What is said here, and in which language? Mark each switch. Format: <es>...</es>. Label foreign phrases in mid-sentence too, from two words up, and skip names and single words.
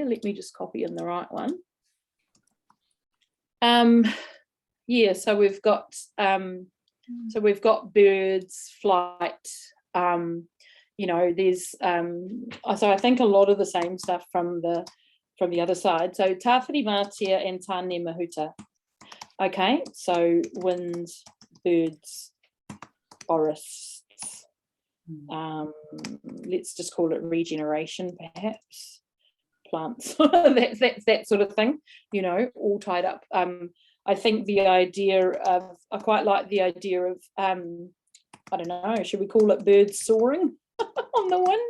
<en>Let me just copy in the right one. Yeah, so we've got birds, flight. You know, there's so I think a lot of the same stuff from the other side. So tāwhiri mātia and tāne mahuta. Okay, so winds, birds, forests, let's just call it regeneration, perhaps, plants, that's that sort of thing, you know, all tied up. I think the idea of, I quite like the idea of, I don't know, should we call it birds soaring on the wind?</en>